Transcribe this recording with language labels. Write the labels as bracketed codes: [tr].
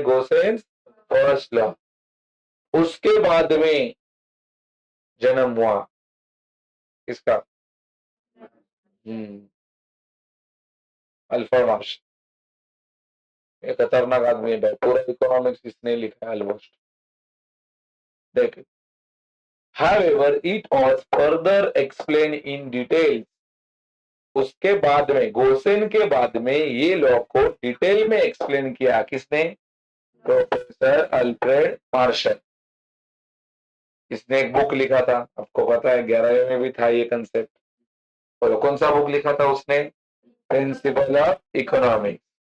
[hi] गोसेन्स first law. उसके बाद में जन्म हुआ किसका? Alfred Marshall. एक खतरनाक आदमी है भाई, पूरा इकोनॉमिक्स इसने लिखा है ऑलमोस्ट। [en] देख, however it was further explained in detail। [hi] उसके बाद में, गोसेन के बाद में ये लॉ को डिटेल में एक्सप्लेन किया किसने? Professor Alfred Marshall. इसने एक बुक लिखा था, आपको पता है 11वीं में भी था ये कंसेप्ट। और कौन सा बुक लिखा था उसने? Principle of economics.